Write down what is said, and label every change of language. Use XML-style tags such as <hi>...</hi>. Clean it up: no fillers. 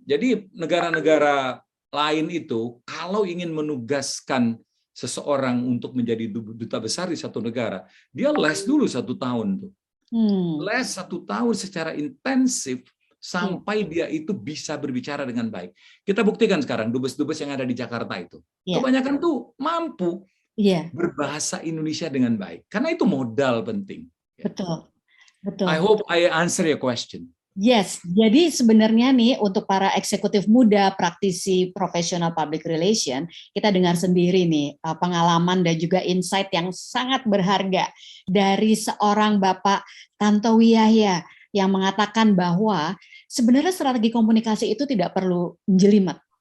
<id>Jadi negara-negara lain itu kalau ingin menugaskan seseorang untuk menjadi duta besar di satu negara, dia les dulu 1 tahun tuh. Les 1 tahun secara intensif sampai dia itu bisa berbicara dengan baik. Kita buktikan sekarang dubes-dubes yang ada di Jakarta itu, kebanyakan tuh mampu berbahasa Indonesia dengan baik, karena itu modal penting. Betul.</id> <en>I hope I answer your question.</en> <id>Yes, jadi sebenarnya nih untuk para eksekutif muda, praktisi profesional public relation, kita dengar sendiri nih pengalaman dan juga insight yang sangat berharga dari seorang Bapak Tantowi Yahya yang mengatakan bahwa sebenarnya strategi komunikasi itu tidak perlu jelimet.</id>